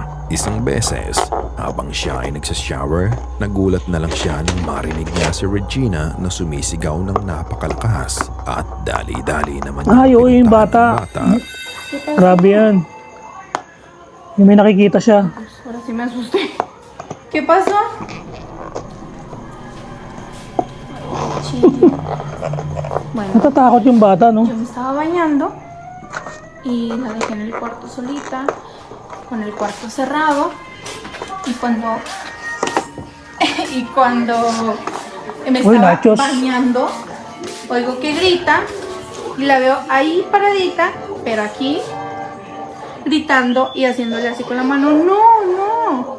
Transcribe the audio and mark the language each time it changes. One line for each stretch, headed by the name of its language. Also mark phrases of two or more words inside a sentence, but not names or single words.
Filipino: Isang beses, habang siya ay nagsashower, nagulat na lang siya nang marinig niya si Regina na sumisigaw ng napakalakas. At dali-dali naman Ay, oo, yung pinuntahan bata. ng Grabe yan. Yung may nakikita siya.
Spanish: Ahora sí me asusté. ¿Qué pasó? Bueno,
Filipino: Natatakot yung bata, no?
Spanish: yo me estaba bañando y la dejé en el cuarto solita, con el cuarto cerrado. Y cuando me Uy, estaba nachos. bañando, oigo que grita y la veo ahí paradita, pero aquí gritando y haciéndole así con la mano, no.